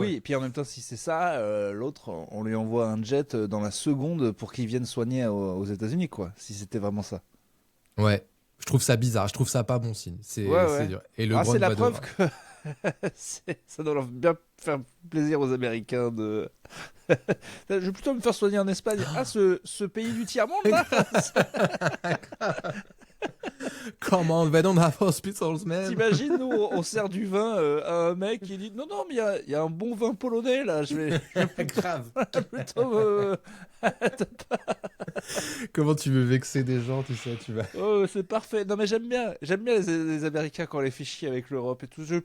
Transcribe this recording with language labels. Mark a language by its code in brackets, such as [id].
[fr] Oui, et puis en même temps, si c'est ça, l'autre, on lui envoie un jet dans la seconde pour qu'il vienne soigner aux États-Unis quoi, si c'était vraiment ça. Ouais, je trouve ça bizarre, je trouve ça pas bon signe. C'est dur. Et c'est la preuve que ça doit bien faire plaisir aux Américains de... Je vais plutôt me faire soigner en Espagne. Ah, ce pays du tiers-monde là. [en] Come on, they don't have hospitals, man. [fr] T'imagines, nous, on sert du vin à un mec qui dit non, mais il y a un bon vin polonais là. Je vais grave. Plutôt. Comment tu veux vexer des gens, tu sais, tu vas. Oh, c'est parfait. Non, mais j'aime bien les Américains quand on les fait chier avec l'Europe et tout.